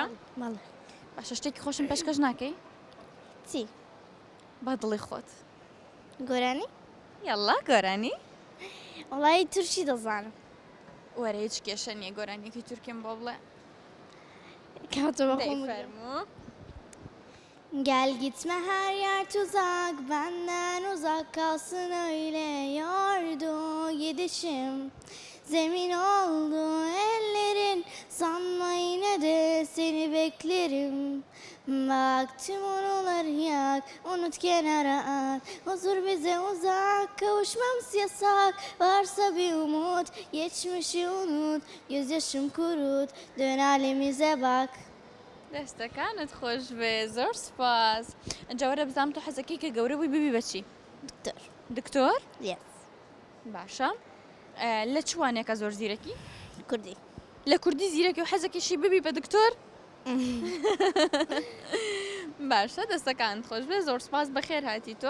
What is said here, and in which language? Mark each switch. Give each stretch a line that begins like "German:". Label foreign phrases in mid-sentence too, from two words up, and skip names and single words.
Central Kurdish: باشە شتێکی خۆشم پێشکەش ناکەی؟ چی؟ بە دڵی خۆت گۆرانی؟ یاڵا گۆرانی؟ وڵی تورکی دەزانم. وەرە هیچ کێشە نییە گۆرانیەکی تورکیم بۆ بڵێ فەرموو.
Turkish: Gel gitme her yer tuzak, benden uzak kalsın öyle yordu gidişim. Zemin oldu ellerin, sanma yine de seni beklerim. Bak tüm anıları yak, unut kenara at. Huzur bize uzak, kavuşmamız yasak. Varsa bir umut, geçmişi unut. Gözyaşım kurut, dön halimize bak.
Central Kurdish: دەستەکانت خۆش بێ زۆر سپاس. ئەنجاوەرە بزانم تۆ حەزەکەی کە گەورە بووی ببی بەچی؟ دکتۆر؟ باشە. لە چوانێکە زۆر زیرەکی؟ کوردی. لە کوردی زیرەکی و حەزەکەشی ببی بە دکتۆر؟ باشە دەستەکانت خۆش بێ زۆر سپاس بەخێر هاتی تۆ.